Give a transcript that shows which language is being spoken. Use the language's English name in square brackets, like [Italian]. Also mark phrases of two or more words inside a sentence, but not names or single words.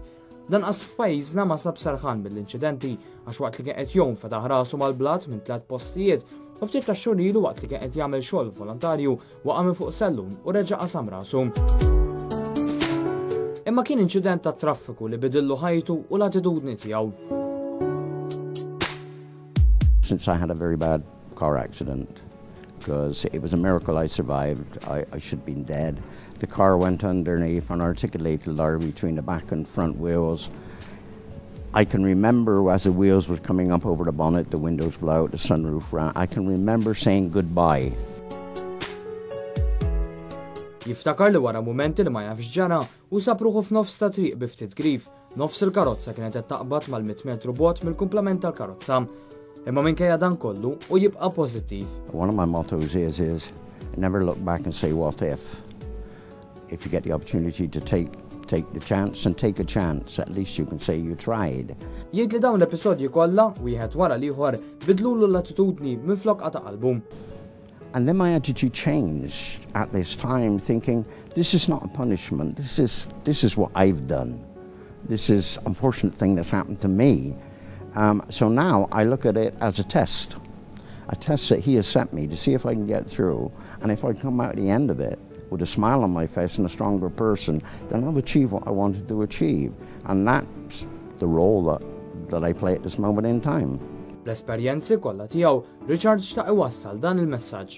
[Maltese] Lanqas f'pajjiżna ma sab sarħan mill-inċidenti għax waqt li kien qed jom fetaħ rasu mal-blat minn 3 postijiet u ftit ta' xhur ilu waqt li kien qed jagħmel xogħol volontarju waqa' minn fuq sellun u reġa' qasam rasu. Imma kien inċident ta' traffiku li bidillu ħajtu u l-attitudni tiegħu. [English] Since I had a very bad car accident, because it was a miracle I survived. I should have been dead. The car went underneath an articulated ladder between the back and front wheels. I can remember as the wheels were coming up over the bonnet, the windows blew out, the sunroof ran. I can remember saying goodbye. [Maltese] Jiftakar li wara mumenti li ma jafx ġara u sapruħu f'nofs ta' triq bi ftit grif. Nofs il-karozza kienet qed taqbad mal-100 metru bot mill-kumplament tal-karozza. Imma minkejja dan kollu u jibqa' pożittiv. [English] One of my mottos is never look back and say what if. If you get the opportunity to take the chance and take a chance, at least you can say you tried. [Maltese] Jgħid li dawn l-episodji kollha wieħed wara l-ieħor bidlulu l-attitudni minflok qata' qalbu. [English] And then my attitude changed at this time, thinking this is not a punishment. This is what I've done. This is an unfortunate thing that's happened to me. So now I look at it as a test that he has sent me to see if I can get through, and if I come out at the end of it with a smile on my face and a stronger person, then I've achieved what I wanted to achieve, and that's the role that I play at this moment in time. [Maltese] L-esperjenzi kollha tiegħu, Richard xtaq iwassal dan il-messaġġ.